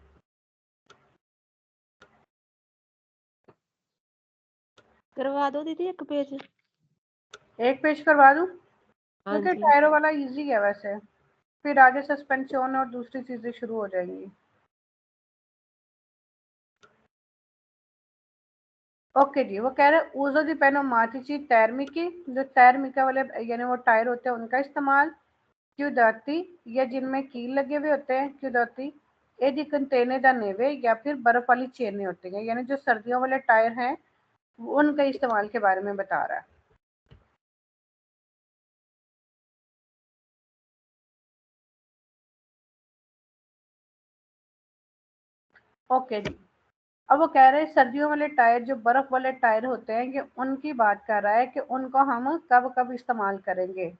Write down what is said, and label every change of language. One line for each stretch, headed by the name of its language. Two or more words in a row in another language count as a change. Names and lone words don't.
Hindi: करवा दो दीदी एक पेज। एक पेज करवा दूं, हाँ क्योंकि जी। टायरों वाला इजी है वैसे, फिर आगे सस्पेंशन और दूसरी चीजें शुरू हो जाएंगी। ओके जी, वो कह रहे
Italian: uso di pneumatici termici,
Hindi: जो thermica वाले यानी वो टायर होते हैं उनका इस्तेमाल, chiudotti या जिनमें कील लगे हुए होते हैं chiudotti,
Italian: e di catene da neve
Hindi: या फिर बर्फ वाली चेनें होती हैं, यानी जो सर्दियों वाले टायर हैं उनके इस्तेमाल के बारे में बता रहा है। ओके जी, अब वो कह रहे हैं सर्दियों वाले टायर जो बर्फ वाले टायर होते हैं, ये उनकी बात कर रहा है कि उनको हम कब कब इस्तेमाल करेंगे।